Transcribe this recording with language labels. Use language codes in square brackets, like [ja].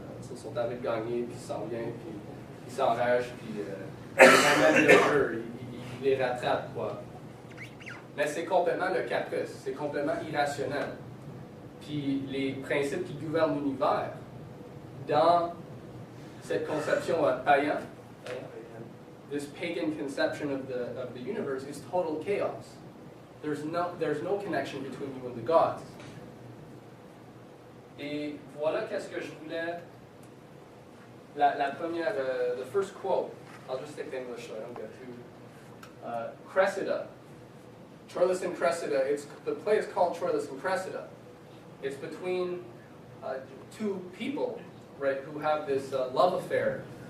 [fr] Ils sont en train de gagner, puis ils s'en viennent, puis ils s'enragent, puis ils ramènent le jeu, ils les rattrapent, quoi. » Mais c'est complètement le caprice, c'est complètement irrationnel. Puis les principes qui gouvernent l'univers, dans cette conception païenne, this pagan conception of the universe is total chaos. [en] There's no connection between you and the gods. [fr] Et voilà qu'est-ce que je voulais. [en] La première, the first quote. I'll just stick to English so I don't get too. Cressida. Troilus and Cressida. The play is called Troilus and Cressida. It's between two people, right, who have this love affair.